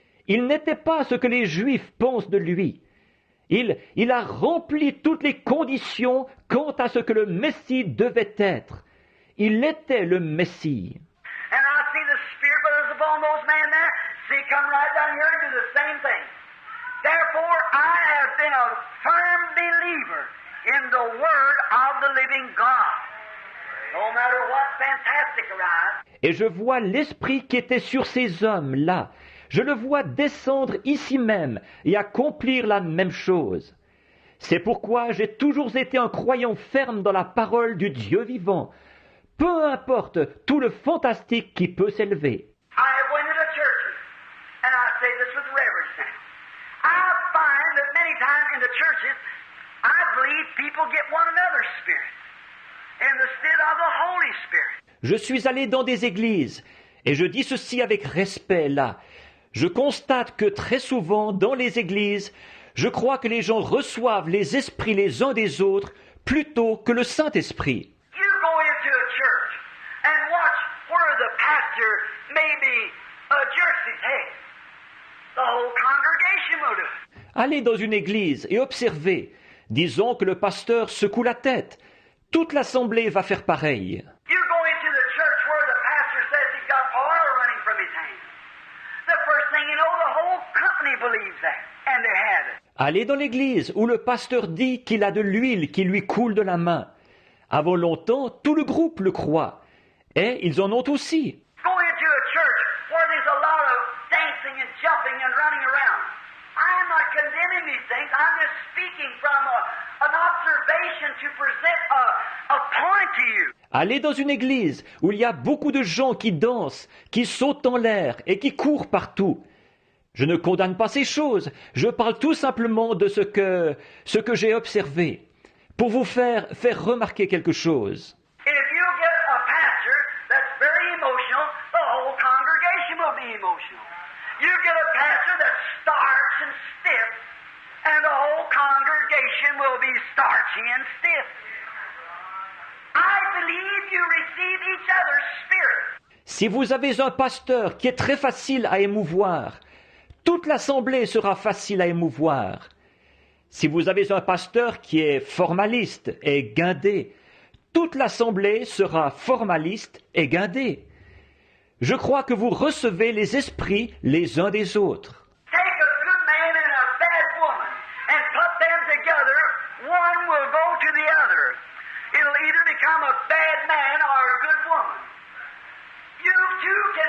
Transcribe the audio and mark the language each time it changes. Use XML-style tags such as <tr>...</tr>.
<fr>Il n'était pas ce que les Juifs pensent de lui. Il a rempli toutes les conditions quant à ce que le Messie devait être. Il était le Messie.</fr> <en>And I see the Spirit that was upon those men there. See, come right down here and do the same thing. Therefore, I have been a firm believer in the Word of the living God. No matter what fantastic arrives.</en> <fr>Et je vois l'Esprit qui était sur ces hommes-là. Je le vois descendre ici même et accomplir la même chose. C'est pourquoi j'ai toujours été un croyant ferme dans la parole du Dieu vivant, peu importe tout le fantastique qui peut s'élever.</fr> <en>I have went into churches, and I say this with reverence now. I find that many times in the churches, I believe people get one another's spirit instead of the Holy Spirit.</en> <fr>Je suis allé dans des églises, et je dis ceci avec respect là. Je constate que très souvent, dans les églises, je crois que les gens reçoivent les esprits les uns des autres plutôt que le Saint-Esprit.</fr> <en>You go into a church and watch where the pastor maybe jerks his head. The whole congregation will do it.</en> <fr>Allez dans une église et observez. Disons que le pasteur secoue la tête. Toute l'assemblée va faire pareil.</fr> <en>You go into the church where the pastor says he's got oil running from his hands. The first thing you know, the whole company believes that, and they have it.</en> <fr>Allez dans l'église où le pasteur dit qu'il a de l'huile qui lui coule de la main. Avant longtemps, tout le groupe le croit. Et ils en ont aussi.</fr> <en>Go into a church where there's a lot of dancing and jumping and running around. I'm not condemning these things. I'm just speaking from an observation to present a point to you.</en> <fr>Allez dans une église où il y a beaucoup de gens qui dansent, qui sautent en l'air et qui courent partout. Je ne condamne pas ces choses, je parle tout simplement de ce que j'ai observé, pour vous faire remarquer quelque chose.</fr> <en>If you get a pastor that's very emotional, the whole congregation will be emotional. You get a pastor that's starch and stiff, and the whole congregation will be starchy and stiff. I believe you receive each other's spirit.</en> <fr>Si vous avez un pasteur qui est très facile à émouvoir, toute l'assemblée sera facile à émouvoir. Si vous avez un pasteur qui est formaliste et guindé, toute l'assemblée sera formaliste et guindée. Je crois que vous recevez les esprits les uns des autres.</fr> <en>Take a good man and a bad woman and put them together, one will go to the other. It'll either become a bad man or a good woman. You two</en>